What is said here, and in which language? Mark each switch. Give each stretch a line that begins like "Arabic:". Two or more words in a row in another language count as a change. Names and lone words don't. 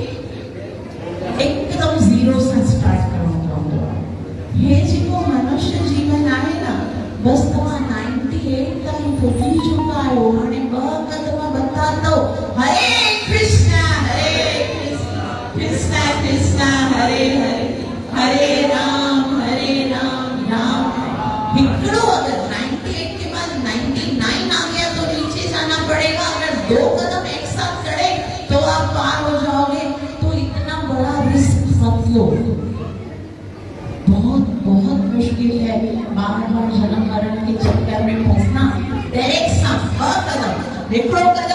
Sindhi: एकदम जीरो सां स्टार्ट करणो पवंदो आहे हे जेको मनुष्य जीवन आहे न बस तव्हां 98 ताईं पहुची चुका आहियो
Hindi: हाणे 2 कदम बता दो हरे कृष्णा कृष्णा कृष्णा हरे हरे हरे राम राम हिकिड़ो अगर 98 के बाद 99 आ गया तो नीचे जाना पड़ेगा अगर 2 कदम एक साथ चढ़े तो आप पार हो जाओगे तो इतना बड़ा रिस्क मत लो बहुत बहुत मुश्किल है बार बार जन्म मरण के चक्कर में फंसना डायरेक्ट सा कदम
Sindhi: हिकिड़ो कदम